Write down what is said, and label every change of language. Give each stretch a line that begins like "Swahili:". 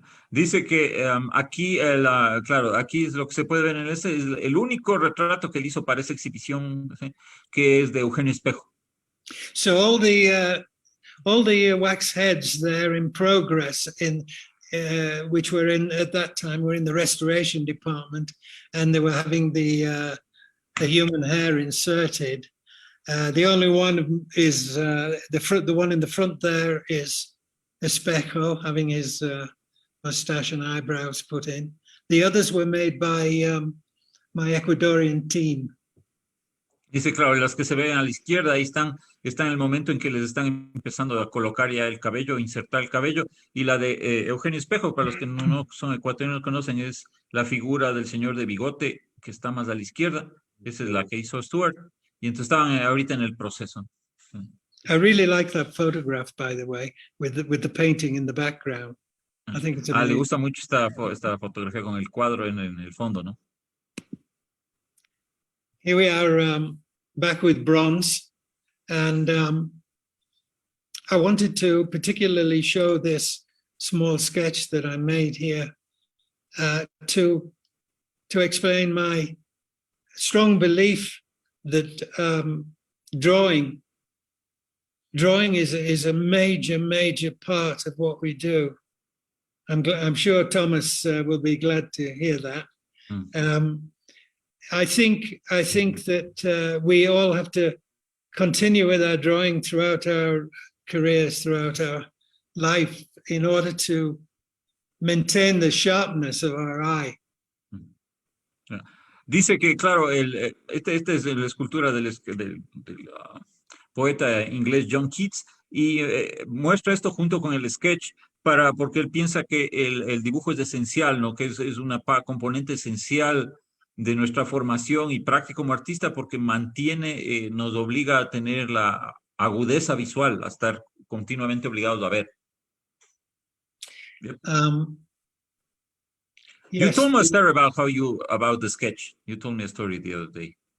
Spanish: Dice que aquí, claro, aquí es lo que se puede ver en ese, es el único retrato que él hizo para esa exhibición, ¿sí? Que es de Eugenio Espejo.
English: So all the wax heads there in progress which were in at that time were in the restoration department, and they were having the human hair inserted. The only one is the one in the front there is Espejo having his mustache and eyebrows put in. The others were made by my Ecuadorian team.
Spanish: Dice, claro, las que se ven a la izquierda, ahí están en el momento en que les están empezando a colocar ya el cabello, insertar el cabello, y la de Eugenio Espejo, para los que no son ecuatorianos, conocen, es la figura del señor de bigote, que está más a la izquierda, esa es la que hizo Stuart, y entonces estaban ahorita en el proceso.
English: I really like that photograph, by the way, with the painting in the background. I think it's amazing.
Spanish: Le gusta mucho esta fotografía con el cuadro en el fondo, ¿no?
English: Here we are back with bronze, and I wanted to particularly show this small sketch that I made here to explain my strong belief that drawing is a major part of what we do. I'm sure Thomas will be glad to hear that. I think that we all have to continue with our drawing throughout our careers, throughout our life, in order to maintain the sharpness of our eye.
Spanish: Dice que, claro, esta es la escultura del poeta inglés John Keats, y muestra esto junto con el sketch, porque él piensa que el dibujo es esencial, ¿no? Que es una componente esencial de nuestra formación y práctica como artista, porque nos obliga a tener la agudeza visual, a estar continuamente obligados a ver.
English: Yes. You told me a story about the sketch. You told me a story the other day.